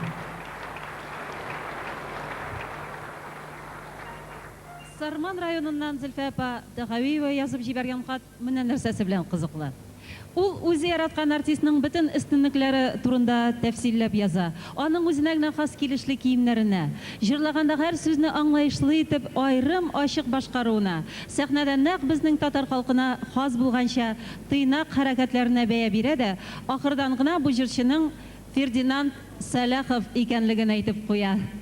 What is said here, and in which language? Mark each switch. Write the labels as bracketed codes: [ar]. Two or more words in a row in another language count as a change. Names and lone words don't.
[tt] Sarman rayonundan Zülfü apa Dağaviyeва yazıp jibergen xat менә нәрсәсе белән кызыклы. Ул үзе яраткан артистның бөтен өстенлекләре турында тәфсилләп яза. Аның үзенә генә хас килешле киемнәренә, җырлаганда һәр сүзне аңлаешлы итеп аерым ачык башкаруына, сәхнәдә нәкъ безнең татар халкына хас булганча тыйнак хәрәкәтләренә бәя бирә дә, ахырдан гына бу җырчының Фердинанд Салахов икәнлеген әйтеп куя.